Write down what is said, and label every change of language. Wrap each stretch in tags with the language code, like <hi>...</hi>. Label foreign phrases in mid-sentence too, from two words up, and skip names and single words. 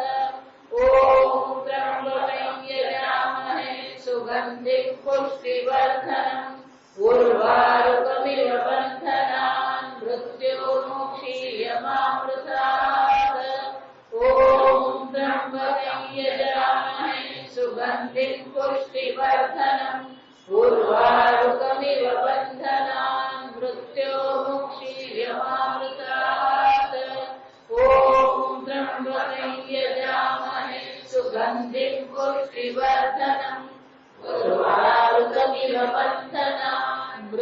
<sa>ओम त्रंबकं यजामहे सुगंधिं पुष्टिवर्धनं उर्वारुकमिव बंधनान मृत्योर्मुक्षीयमामृतात्. सुगन्धिं पुष्टिवर्धनम् उर्वारुकमिव बन्धनान् मृत्योर्मुक्षीयमामृतात् ॐ त्र्यम्बकं यजामहे सुगन्धिं पुष्टिवर्धनम् उर्वारुकमिव बन्धनान्</sa>